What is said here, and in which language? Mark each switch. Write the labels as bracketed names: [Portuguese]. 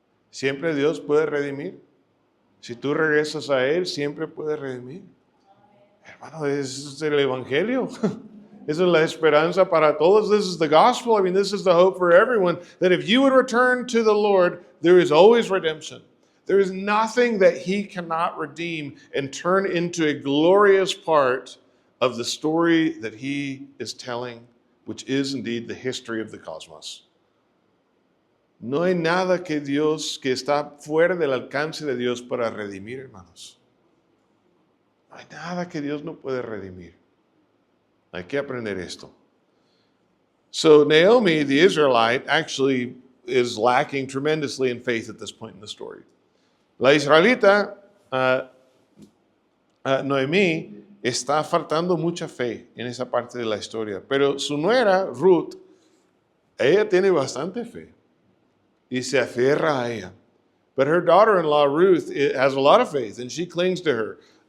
[Spanish] ¿Siempre Dios puede redimir? Si tú regresas a Él, siempre puede redimir. Hermano, es el Evangelio. Esa es la esperanza para todos. [English] This is the gospel. I mean, this is the hope for everyone. That if you would return to the Lord, there is always redemption. There is nothing that He cannot redeem and turn into a glorious part of the story that He is telling, which is indeed the history of the cosmos. [Spanish] No hay nada que está fuera del alcance de Dios para redimir, hermanos. No hay nada que Dios no puede redimir. Hay que aprender esto. [English] So Naomi, the Israelite, actually is lacking tremendously in faith at this point in the story. [Spanish] La israelita, Noemí, está faltando mucha fe en esa parte de la historia. Pero su nuera, Ruth, ella tiene bastante fe y se aferra a ella. [English] But her daughter-in-law, Ruth, has a lot of faith, and she clings to her.